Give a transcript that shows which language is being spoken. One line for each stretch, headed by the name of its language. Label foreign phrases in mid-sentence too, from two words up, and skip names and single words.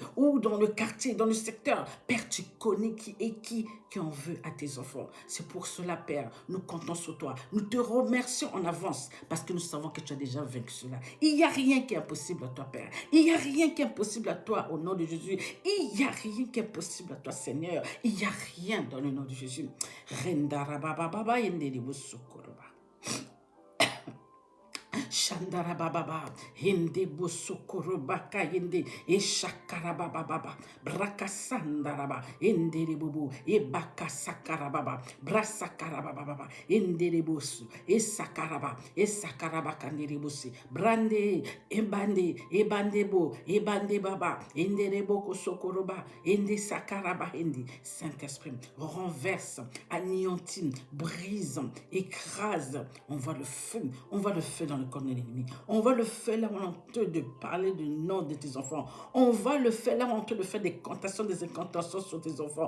French: Ou dans le quartier, dans le secteur. Père, tu connais qui et qui en veut à tes enfants. C'est pour cela, Père, nous comptons sur toi. Nous te remercions en avance parce que nous savons que tu as déjà vaincu cela. Il n'y a rien qui est impossible à toi, Père. Il n'y a rien qui est impossible à toi au nom de Jésus. Il n'y a rien qui est impossible à toi, Seigneur. Il n'y a rien dans le nom de Jésus. Shandara baba hinde bosokoro baka hinde e shakara baba braka sandara ba hinde rebubu e baka sakara baba brasakara baba hinde rebusu e sakara baka niribusi brande e bande baba hinde reboko sokoroba hinde sakara ba hinde. Saint-Esprit, renverse, anéantit, brise, écrase. On voit le feu dans le corps de l'ennemi. On voit le feu là où on te de parler du nom de tes enfants. On voit le feu là où on te de faire des incantations sur tes enfants.